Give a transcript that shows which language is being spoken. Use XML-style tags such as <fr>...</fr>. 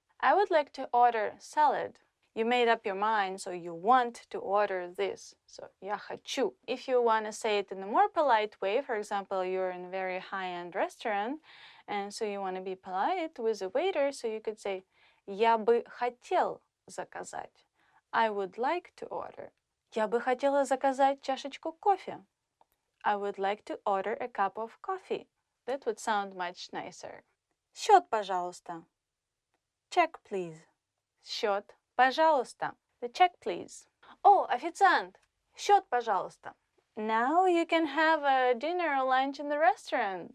<en>I would like to order salad. You made up your mind, so you want to order this.</en> <ru>So я хочу.</ru> <en>If you want to say it in a more polite way, for example, you're in a very high-end restaurant, and so you want to be polite with the waiter, so you could say</en> <ru>я бы хотел заказать.</ru> <en>I would like to order.</en> <ru>Я бы хотела заказать чашечку кофе.</ru> <en>I would like to order a cup of coffee. That would sound much nicer.</en> <ru>Счет, пожалуйста.</ru> <en>Check, please.</en> <ru>Счет, пожалуйста.</ru> <en>The check, please.</en> <ru>Oh, официант. Счет, пожалуйста.</ru> <en>Now you can have a dinner or lunch in the restaurant.</en>